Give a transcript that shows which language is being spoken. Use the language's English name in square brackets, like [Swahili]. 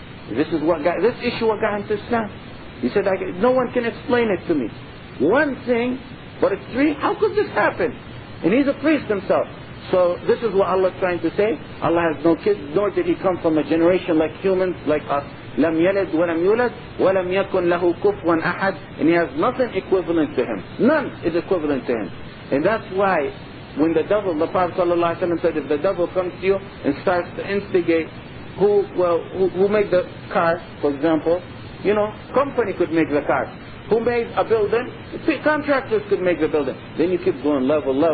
[English] This issue what got him to Islam. He said, no one can explain it to me. One thing, but it's 3, how could this happen? And he's a priest himself. So this is what Allah is trying to say. Allah has no kids, nor did he come from a generation like humans, like us. [Arabic] لم يلد ولم يولد ولم يكن له كفوا أحد, [English] and he has nothing equivalent to him. None is equivalent to him. And that's why when the devil, the Prophet ﷺ said, if the devil comes to you and starts to instigate who made the car, for example, you know, company could make the car. Who made a building? Contractors could make the building. Then you keep going level.